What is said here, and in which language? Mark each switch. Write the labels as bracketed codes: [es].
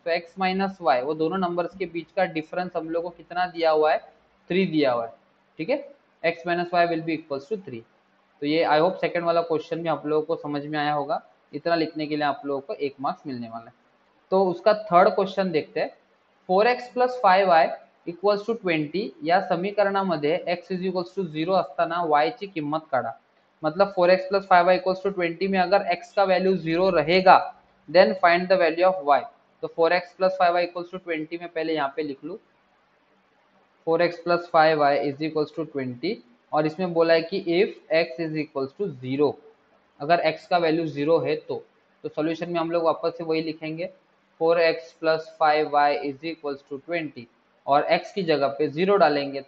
[hi] तो x minus Y, वो दोनों नंबर्स के बीच का डिफरेंस हम लोग को कितना दिया हुआ है? 3 दिया हुआ है। ठीक है, x minus Y will be equals to 3। तो ये [en] I hope [hi] सेकंड वाला क्वेश्चन भी आप लोगों को समझ में आया होगा। इतना लिखने के लिए आप लोगों को 1 मार्क्स मिलने वाला है। तो उसका थर्ड क्वेश्चन देखते हैं। [mr] 4x + 5y इक्वल्स टू 20 या समीकरणामध्ये [en] x is equals to 0 [mr] असताना y ची किंमत काढा। [hi] मतलब 4x + 5y इक्वल्स टू 20 में अगर x का वैल्यू 0 रहेगा [en] Then find the value of y। [hi] तो 4x + 5y इक्वल्स टू 20 में पहले यहाँ पे लिख लूँ 4x + 5y is equals to 20 और इसमें बोला है कि [en] if x is equals to 0, [hi] अगर x का वैल्यू 0 है तो सॉल्यूशन में हम लोग वापस से वही लिखेंगे 4x + 5y is equals to 20 और x की जगह पे 0 डालेंगे।